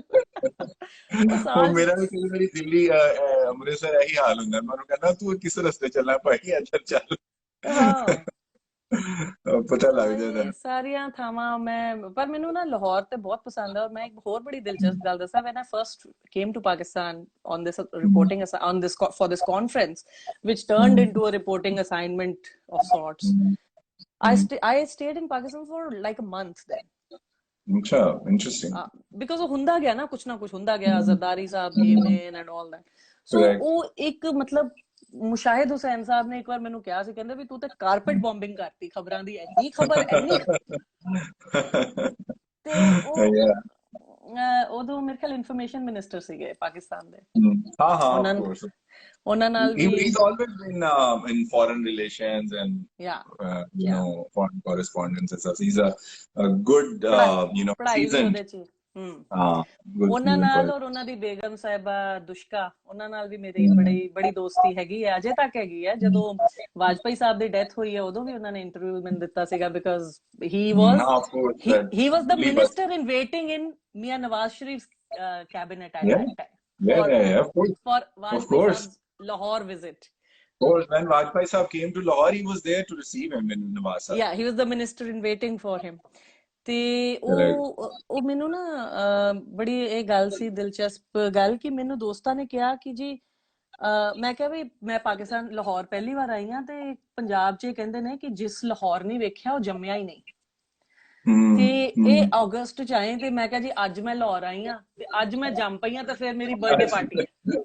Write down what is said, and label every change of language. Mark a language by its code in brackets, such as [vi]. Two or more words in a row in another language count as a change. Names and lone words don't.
[pa] ਮੇਰਾ ਵੀ ਕਈ ਵਾਰੀ ਦਿੱਲੀ ਅੰਮ੍ਰਿਤਸਰ ਇਹੀ ਹਾਲ ਹੁੰਦਾ, ਮੈਨੂੰ ਕਹਿੰਦਾ ਤੂੰ ਕਿਸ ਰਸਤੇ ਚੱਲਣਾ ਭਾਈ, ਇੱਧਰ ਚੱਲ, ਪਤਾ ਲੱਗ ਜਾਂਦਾ ਸਾਰੀਆਂ ਥਾਵਾਂ। ਮੈਂ ਪਰ ਮੈਨੂੰ ਨਾ ਲਾਹੌਰ ਤੇ ਬਹੁਤ ਪਸੰਦ ਹੈ। ਔਰ ਮੈਂ ਇੱਕ ਹੋਰ ਬੜੀ ਦਿਲਚਸਪ ਗੱਲ ਦੱਸਾਂ, [en] when I first came to Pakistan on this reporting for this conference which turned into a reporting assignment of sorts, I stayed in Pakistan for like a month then. [ur] अच्छा, interesting. [pa] Because ਹੁੰਦਾ ਗਿਆ ਨਾ ਕੁਛ ਹੁੰਦਾ ਗਿਆ, ਜ਼ਰਦਾਰੀ ਸਾਹਿਬ [en] came in and all that. [pa] So ਉਹ ਇੱਕ ਮਤਲਬ ਮੁਸ਼ਾਹਿਦ ਹੁਸੈਨ ਸਾਹਿਬ ਨੇ ਇੱਕ ਵਾਰ ਮੈਨੂੰ ਕਿਹਾ ਸੀ, ਕਹਿੰਦੇ ਵੀ ਤੂੰ ਤੇ [en] carpet bombing [pa] ਕਰਤੀ ਖਬਰਾਂ ਦੀ, ਇੰਨੀ ਖਬਰ ਤੇ ਉਦੋਂ ਮੇਰੇ ਖਿਆਲ [en] information minister [pa] ਸੀਗੇ ਪਾਕਿਸਤਾਨ ਦੇ। ਉਹਨਾਂ ਨਾਲ ਵੀ [en] he's always been in foreign relations and foreign correspondence and stuff. He's a good seasoned ਹਾਂ [pa] ਉਹਨਾਂ ਗੁਲਸ਼ਨ ਨਾਲ ਕੌਰ ਔਰ ਉਹਨਾਂ ਦੀ ਬੇਗਮ ਸਾਹਿਬਾ ਦੁਸ਼ਕਾ, ਉਹਨਾਂ ਨਾਲ ਵੀ ਮੇਰੀ ਬੜੀ ਬੜੀ ਦੋਸਤੀ ਹੈਗੀ ਹੈ, ਅਜੇ ਤੱਕ ਹੈਗੀ ਹੈ। ਜਦੋਂ ਵਾਜਪਾਈ ਸਾਹਿਬ ਦੀ ਡੈਥ ਹੋਈ ਹੈ ਉਦੋਂ ਵੀ ਉਹਨਾਂ ਨੇ ਇੰਟਰਵਿਊ ਮੈਨੂੰ ਦਿੱਤਾ ਸੀਗਾ, ਬਿਕਾਜ਼ [en] ਹਾਂ of course he was the ਲੀ ਬਸ minister in waiting in Mia Nawaz Sharif's cabinet at yeah that time yeah for yeah yeah for of Vajpayee course Saab's Lahore visit. of course when Vajpayee Sahab came to Lahore he was there to receive him in Nawaz Sahab Yeah, he was the minister in waiting for him. [pa] ਤੇ [en] correct [pa] ਉਹ ਮੈਨੂੰ ਨਾ ਬੜੀ ਇਹ ਗੱਲ ਸੀ, ਦਿਲਚਸਪ ਗੱਲ, ਕਿ ਮੈਨੂੰ ਦੋਸਤਾਂ ਨੇ ਕਿਹਾ ਕਿ ਜੀ ਮੈਂ ਕਿਹਾ ਵੀ ਮੈਂ ਪਾਕਿਸਤਾਨ ਲਾਹੌਰ ਪਹਿਲੀ ਵਾਰ ਆਈ ਹਾਂ, ਤੇ ਪੰਜਾਬ 'ਚ ਕਹਿੰਦੇ ਨੇ ਕਿ ਜਿਸ ਲਾਹੌਰ ਨਹੀਂ ਵੇਖਿਆ ਉਹ ਜੰਮਿਆ ਹੀ ਨਹੀਂ। ਤੇ ਇਹ ਅਗਸਤ 'ਚ ਆਏ, ਤੇ ਮੈਂ ਕਿਹਾ ਜੀ ਅੱਜ ਮੈਂ ਲਾਹੌਰ ਆਈ ਹਾਂ ਤੇ ਅੱਜ ਮੈਂ ਜੰਮ ਪਈ ਹਾਂ, ਤੇ ਫਿਰ ਮੇਰੀ ਬਰਥਡੇ ਪਾਰਟੀ ਹੈ।